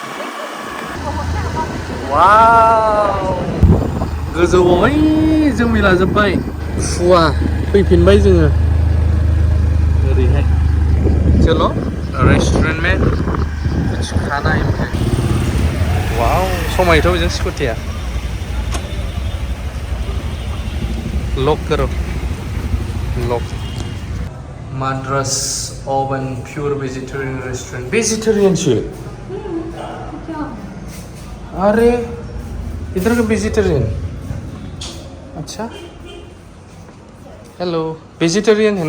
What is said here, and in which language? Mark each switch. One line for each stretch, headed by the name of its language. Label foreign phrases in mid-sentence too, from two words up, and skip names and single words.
Bodo: वाव गोजौआव ओइ जोमै लाजोब्बाय फुवा फैफिनबाय जोङो ओरैहाय
Hindi: चलो रेस्टोरेंट में कुछ खाना है मुझे।
Bodo: वाओ समायथ' बेजों स्कुटिया।
Hindi: लक करो लक। माद्रास ओवन प्योर वेजिटेरियन रेस्टोरेंट। वेजिटेरियन छे? अरे इधर का वेजिटेरियन। अच्छा हेलो वेजिटेरियन है ना?